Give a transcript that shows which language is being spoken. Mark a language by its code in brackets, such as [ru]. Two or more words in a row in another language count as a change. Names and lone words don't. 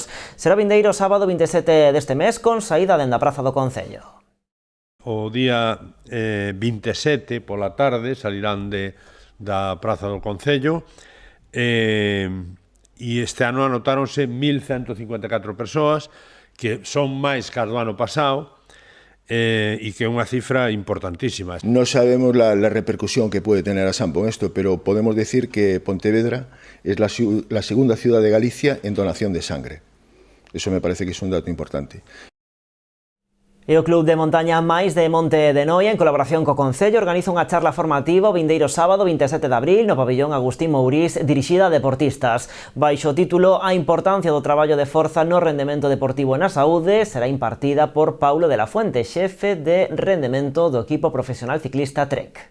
[gl] Será vindeiro sábado 27 deste mes con saída dende a Praza do Concello. o día 27 pola tarde, salirán da Praza do Concello, e este ano anotáronse 1.154 persoas, que son máis que do ano pasado, [es] y que es una cifra importantísima. No sabemos la repercusión que puede tener a Sampo en esto, pero podemos decir que Pontevedra es la segunda ciudad de Galicia en donación de sangre. Eso me parece que es un dato importante. [gl] E o Club de Montaña máis de Monte de Noia, en colaboración co Concello, organiza unha charla formativa o vindeiro sábado 27 de abril no pabillón Agustín Mourís, dirixida a deportistas. Baixo o título A importancia do traballo de forza no rendemento deportivo e na saúde, será impartida por Paulo de la Fuente, xefe de rendemento do equipo profesional ciclista Trek.